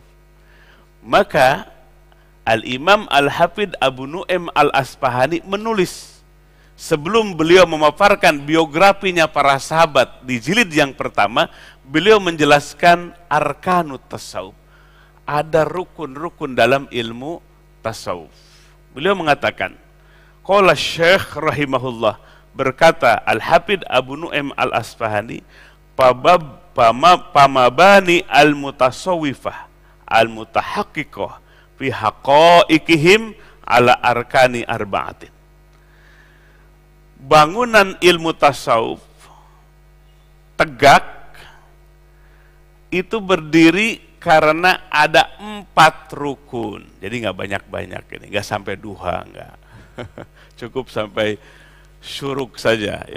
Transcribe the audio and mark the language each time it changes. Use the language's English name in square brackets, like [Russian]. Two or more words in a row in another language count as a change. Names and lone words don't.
[Indonesian] Maka Al-Imam Al-Hafidz Abu Nu'aim Al-Asfahani menulis, sebelum beliau memaparkan biografinya para sahabat di jilid yang pertama, beliau menjelaskan [Arabic] أركان التصوف. [Indonesian] Ada rukun-rukun dalam ilmu tasawuf. Beliau mengatakan, [Arabic] قال الشيخ رحمه الله, [Indonesian] berkata Al-Hafidz Abu Nu'aim Al-Asfahani, [Arabic] مباني المتصوفة المتحققة في حقائقهم على أركان أربعة. [Indonesian] Bangunan ilmu tasawuf tegak itu berdiri karena ada 4 rukun. Jadi nggak banyak-banyak ini, nggak sampai duha, nggak. Cukup sampai syuruk saja, ya.